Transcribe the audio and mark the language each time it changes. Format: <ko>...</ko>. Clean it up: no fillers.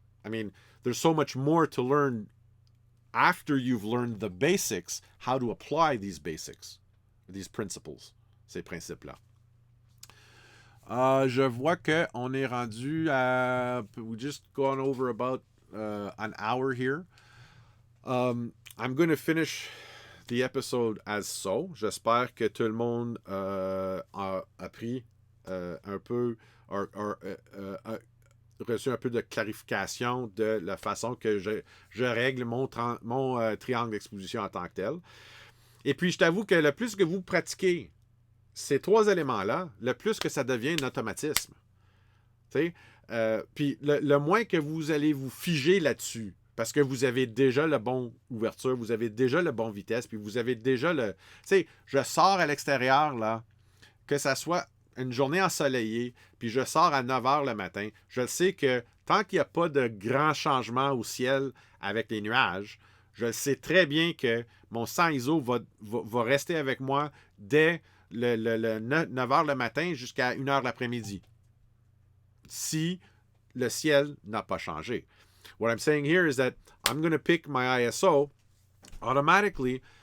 <en>I mean, there's so much more to learn after you've learned the basics, how to apply these basics, these principles,</en> <fr>ces principes-là. Je vois qu'on est rendu à...</fr> <en>We just gone over about an hour here. I'm going to finish the episode as so.</en> <fr>J'espère que tout le monde a appris un peu, reçu un peu de clarification de la façon que je règle mon triangle d'exposition en tant que tel. Et puis, je t'avoue que le plus que vous pratiquez ces trois éléments-là, le plus que ça devient un automatisme. Puis, le moins que vous allez vous figer là-dessus, parce que vous avez déjà le bon ouverture, vous avez déjà le bon vitesse, puis vous avez déjà le... Tu sais, je sors à l'extérieur, là, que ça soit une journée ensoleillée, puis je sors à 9 h le matin, je sais que tant qu'il n'y a pas de grands changements au ciel avec les nuages, je sais très bien que mon 100 ISO va rester avec moi dès le 9 h le matin jusqu'à 1 h l'après-midi. Si le ciel n'a pas changé.</fr> <en>What I'm saying here is that I'm going to pick my ISO automatically.</en>